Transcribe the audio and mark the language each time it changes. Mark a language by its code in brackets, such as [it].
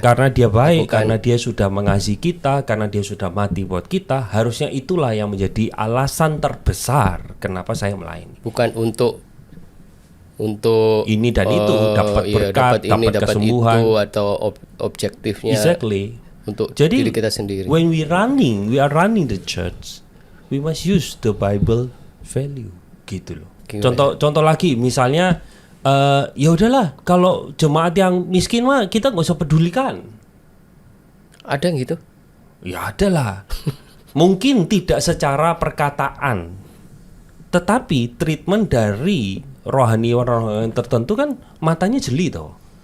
[id] Karena Dia baik, karena Dia sudah mengasihi kita, karena Dia sudah mati buat kita. Harusnya itulah yang menjadi alasan terbesar kenapa saya melayani. Bukan untuk ini dan itu, dapat berkat, dapat kesembuhan itu, atau objektifnya. [en] Exactly. [id] Untuk jadi, diri kita sendiri. [en] When we are running the church, we must use the Bible value [id] gitu loh. Contoh lagi, misalnya ya udahlah, kalau jemaat yang miskin mah kita nggak usah pedulikan. Ada yang gitu? Ya ada lah. Mungkin tidak secara perkataan, tetapi treatment dari rohani tertentu kan matanya jeli toh.